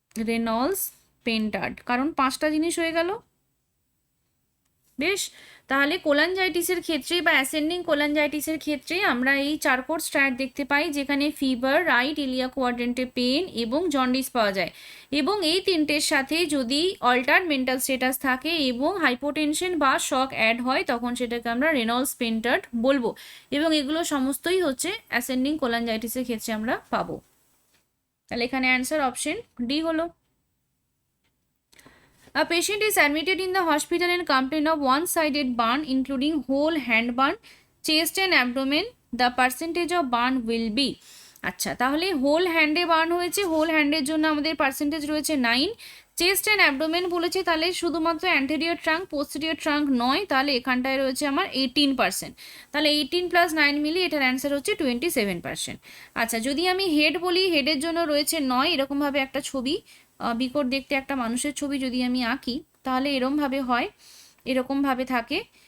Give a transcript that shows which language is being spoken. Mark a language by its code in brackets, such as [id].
[bn] Reynolds পেন্টার্ড, কারণ 5টা জিনিস হয়ে গেল। বেশ, তাহলে কোলাঞ্জাইটিসের ক্ষেত্রে বা অ্যাসেন্ডিং কোলাঞ্জাইটিসের ক্ষেত্রে আমরা এই Charcot's triad দেখতে পাই, যেখানে ফিভার, রাইট ইলিয়া কোয়াড্রেন্টে পেন এবং জন্ডিস পাওয়া যায়। এবং এই 3টের সাথে যদি অল্টার মেন্টাল স্টেটাস থাকে এবং হাইপোটেনশন বা শক অ্যাড হয় তখন সেটাকে আমরা রেনল্ডস পেন্টার্ড বলবো। এবং এগুলো সমস্তই হচ্ছে অ্যাসেন্ডিং কোলাঞ্জাইটিসের ক্ষেত্রে আমরা পাবো। তাহলে এখানে অ্যান্সার অপশন ডি হলো। [en] A patient is admitted in the hospital and complain of one-sided burn including whole hand burn, chest and abdomen. The percentage of burn will be. [bn] আচ্ছা, তাহলে হোল হ্যান্ডে বার্ন হয়েছে, whole হ্যান্ডের জন্য আমাদের percentage রয়েছে 9। Chest and abdomen বলেছে, তাহলে শুধুমাত্র anterior trunk, posterior trunk নয়, তাহলে এখানটায় রয়েছে আমার 18%। তাহলে 18 + 9 মিলিয়ে এটার অ্যান্সার হচ্ছে 27%। আচ্ছা, যদি আমি হেড বলি, হেডের জন্য রয়েছে 9। এরকমভাবে একটা ছবি, বিকট দেখতে একটা মানুষের ছবি যদি আমি আঁকি তাহলে এরকমভাবে হয়, এরকমভাবে থাকে।